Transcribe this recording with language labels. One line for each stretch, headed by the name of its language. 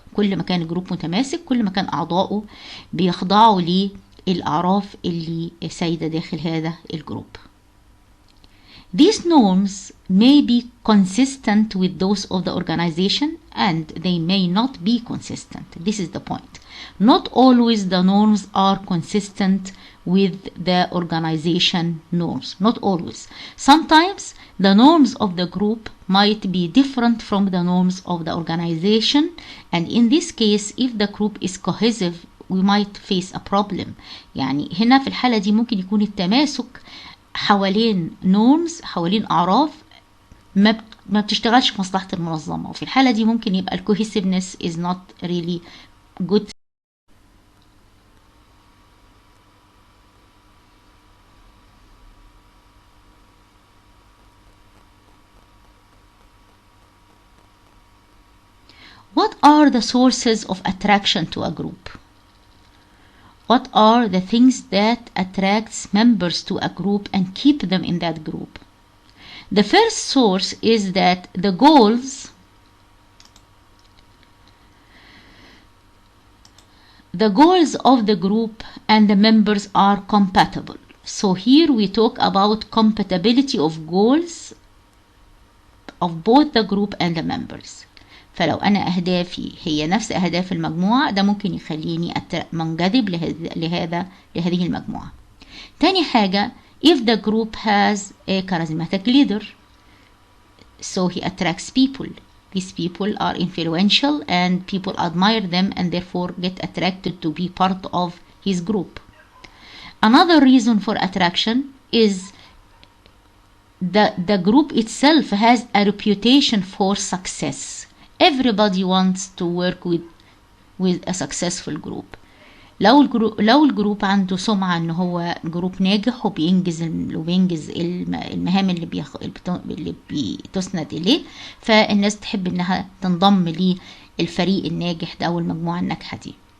Arabic: كل ما كان الجروب متماسك كل ما كان أعضاؤه بيخضعوا للأعراف اللي سائدة داخل هذا الجروب.
English: These norms may be consistent with those of the organization and they may not be consistent. This is the point. Not always the norms are consistent with the organization norms. Not always. Sometimes the norms of the group might be different from the norms of the organization, and in this case if the group is cohesive we might face a problem.
Arabic: يعني هنا في الحالة دي ممكن يكون التماسك حوالين norms، حوالين أعراف ما بتشتغلش في مصلحة المنظمة، وفي الحالة دي ممكن يبقى
English: cohesiveness is not really good. What are the sources of attraction to a group? What are the things that attracts members to a group and keep them in that group? The first source is that the goals of the group and the members are compatible. So here we talk about compatibility of goals of both the group and the members.
Arabic: فلو أنا أهدافي هي نفس أهداف المجموعة ده ممكن يخليني منجذب لهذه المجموعة. تاني حاجة
English: if the group has a charismatic leader so he attracts people. These people are influential and people admire them and therefore get attracted to be part of his group. Another reason for attraction is the group itself has a reputation for success. Everybody wants to work with a successful group.
Arabic: لو الجروب عنده سمعة ان هو جروب ناجح وبينجز المهام اللي بتسند اليه، فالناس تحب انها تنضم للفريق الناجح ده او المجموعة الناجحة دي.